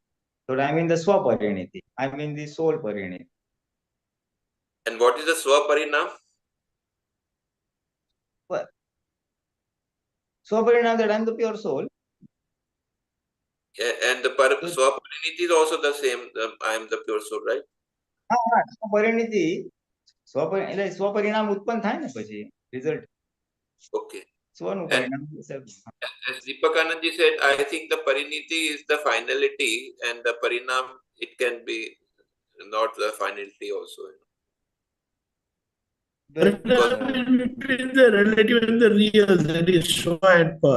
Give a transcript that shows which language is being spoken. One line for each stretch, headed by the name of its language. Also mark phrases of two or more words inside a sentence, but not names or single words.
English: So I am in the swapariniti. I am in the soul pariniti. And what is the Swaparinam? Swaparinam, that I am the pure soul. Yeah, and the Swapariniti is also the same. I am the pure soul, right?
Gujarati: Swapariniti, Swaparinam utpan થાય ને પછી result.
English: Okay.
Gujarati: સ્વનું
English: And
Gujarati: પરિણામ.
English: as Deepakanandji said, I think the pariniti is the finality, and the parinam, it can be not the finality also. Parinam is between the relative and the real, that is Swa and Par.